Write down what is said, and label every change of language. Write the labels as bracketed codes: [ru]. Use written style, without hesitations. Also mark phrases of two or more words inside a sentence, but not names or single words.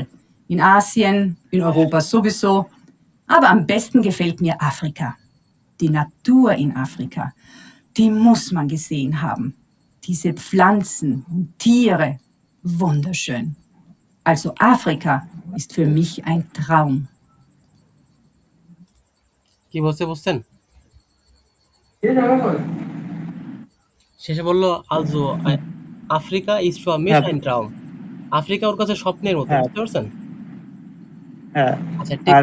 [de] In Asien, in Europa sowieso, aber am besten gefällt mir Afrika. Die Natur in Afrika, die muss man gesehen haben. Diese Pflanzen und Tiere, wunderschön. Also Afrika ist für mich ein Traum. [bn] কি বলছে বুঝছেন? শেষে বলল [de] Also Afrika ist für mich [bn] হ্যাঁ। [de] ein Traum। [bn] আফ্রিকা ওর কাছে স্বপ্নের মতো, হ্যাঁ। বুঝতে পারছেন? হ্যাঁ, আচ্ছা আর